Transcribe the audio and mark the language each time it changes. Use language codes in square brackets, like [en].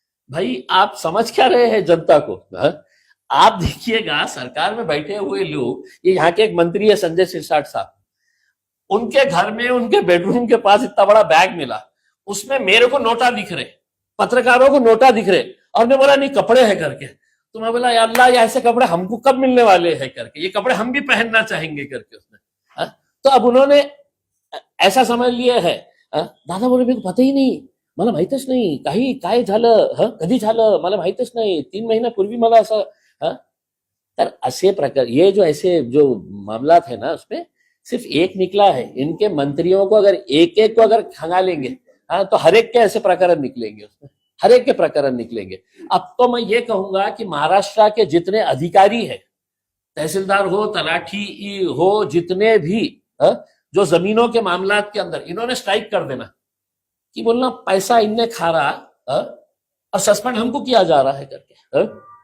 [hi] भाई आप समझ क्या रहे हैं जनता को? आप देखिएगा, सरकार में बैठे हुए लोग, ये यहाँ के एक मंत्री है संजय सिरसाट साहब, उनके घर में उनके बेडरूम के पास इतना बड़ा बैग मिला, उसमें मेरे को नोटा दिख रहे, पत्रकारों को नोटा दिख रहे, और ने बोला नहीं कपड़े हैं करके। तो मैं बोला या अल्लाह, ये ऐसे कपड़े हमको कब मिलने वाले हैं करके, ये कपड़े हम भी पहनना चाहेंगे करके उसने। तो अब उन्होंने ऐसा समझ लिया है। दादा बोले मेरे को पता ही नहीं, [mr] मला माहितच नाही, काही काय झालं, कधी झालं मला माहितच नाही, 3 महिन्यापूर्वी मला असं। तर असे प्रकार, [hi] ये जो ऐसे जो मामला है ना, उसमें सिर्फ एक निकला है। इनके मंत्रियों को अगर एक एक को अगर खंगालेंगे, तो हर एक के ऐसे प्रकरण निकलेंगे, उसमें हर एक के प्रकरण निकलेंगे। अब तो मैं ये कहूंगा कि महाराष्ट्र के जितने अधिकारी हैं, तहसीलदार हो, तलाठी हो, जितने भी जो जमीनों के मामला के अंदर, इन्होंने स्ट्राइक कर देना कि बोलना पैसा इनने खा रहा, और सस्पेंड हमको किया जा रहा है करके।